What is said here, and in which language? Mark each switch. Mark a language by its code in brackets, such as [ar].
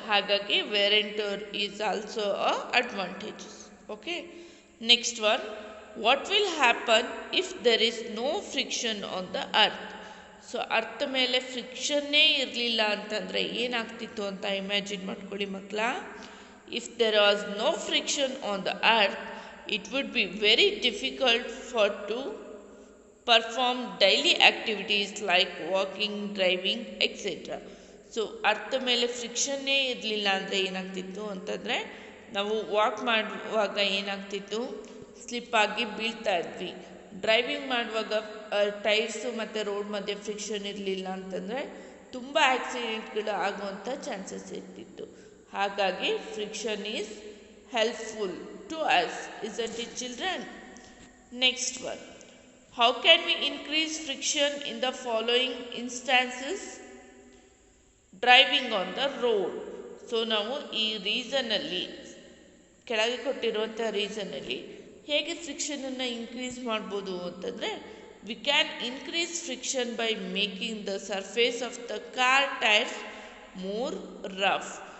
[en] ಹಾಗಾಗಿ wear and tear is also a advantages. Okay, next one, what will happen if there is no friction on the earth. [kn] So earth ಮೇಲೆ ಫ್ರಿಕ್ಷನ್ನೇ ಇರಲಿಲ್ಲ ಅಂತಂದರೆ ಏನಾಗ್ತಿತ್ತು ಅಂತ imagine ಮಾಡ್ಕೊಳ್ಳಿ ಮಕ್ಕಳ. [en] If there was no friction on the earth, it would be very difficult to perform daily activities like walking, driving, etc. [kn] So ಅರ್ಥ ಮೇಲೆ ಫ್ರಿಕ್ಷನ್ನೇ ಇರಲಿಲ್ಲ ಅಂದರೆ ಏನಾಗ್ತಿತ್ತು ಅಂತಂದರೆ ನಾವು ವಾಕ್ ಮಾಡುವಾಗ ಏನಾಗ್ತಿತ್ತು, ಸ್ಲಿಪ್ ಆಗಿ ಬೀಳ್ತಾ ಇದ್ವಿ. ಡ್ರೈವಿಂಗ್ ಮಾಡುವಾಗ ಟೈರ್ಸು ಮತ್ತು ರೋಡ್ ಮಧ್ಯೆ ಫ್ರಿಕ್ಷನ್ ಇರಲಿಲ್ಲ ಅಂತಂದರೆ ತುಂಬ ಆಕ್ಸಿಡೆಂಟ್ಗಳು ಆಗುವಂಥ ಚಾನ್ಸಸ್ ಇರ್ತಿತ್ತು. [en] ಹಾಗಾಗಿ friction is helpful to us, isn't it children? Next one, how can we increase friction in the following instances? Driving on the road. [kn] So ನಾವು ಈ ರೀಸನಲ್ಲಿ ಕೆಳಗೆ ಕೊಟ್ಟಿರುವಂಥ ರೀಸನಲ್ಲಿ ಹೇಗೆ ಫ್ರಿಕ್ಷನನ್ನು ಇನ್ಕ್ರೀಸ್ ಮಾಡ್ಬೋದು ಅಂತಂದರೆ, [en] We can increase friction by making the surface of the car tyres more rough.